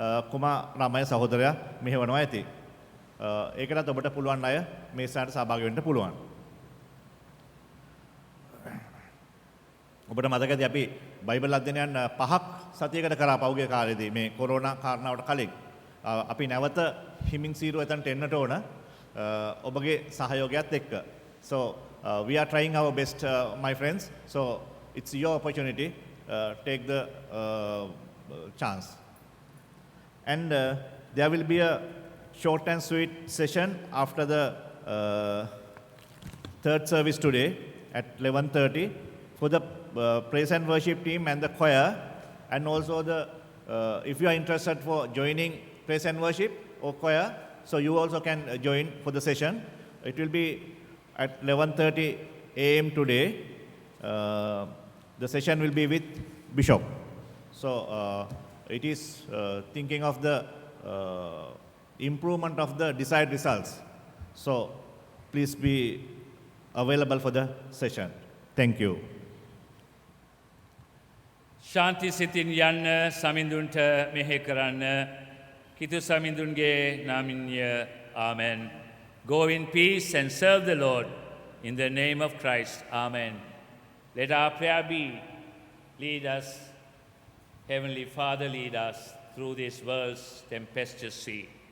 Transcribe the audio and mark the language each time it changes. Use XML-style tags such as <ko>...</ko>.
<si>කුමාරාමය සහෝදරයා මෙහෙවනවා ඇති. ඒකටත් ඔබට පුළුවන් අය මේ ස්ථානට සහභාගී වෙන්න පුළුවන්. ඔබට මතකද අපි බයිබල් අධ්‍යයනයන් 5ක් සතියකට කරා පෞද්ගලික කාලෙදී මේ කොරෝනා කාරණාවට කලින් අපි නැවත හිමින් සීරුව එතනට එන්නට ඕන ඔබගේ සහයෝගයත් එක්ක.</si> <en>So we are trying our best, my friends. So it's your opportunity. Take the chance. And there will be a short and sweet session after the third service today at 11:30 for the praise and worship team and the choir, and also the if you are interested for joining praise and worship or choir, so you also can join for the session. It will be at 11:30 a.m. today. The session will be with Bishop. So it is thinking of the improvement of the desired results. So please be available for the session. Thank you.</en> <si>ශාන්ති සිතින් යන්න සමිඳුන්ට මෙහෙ කරන්න කිතු සමිඳුන්ගේ නාමින්ය ආමෙන්.</si> <en>Go in peace and serve the Lord in the name of Christ. Amen. Let our prayer be, lead us, Heavenly Father, lead us through this world's tempestuous sea.</en>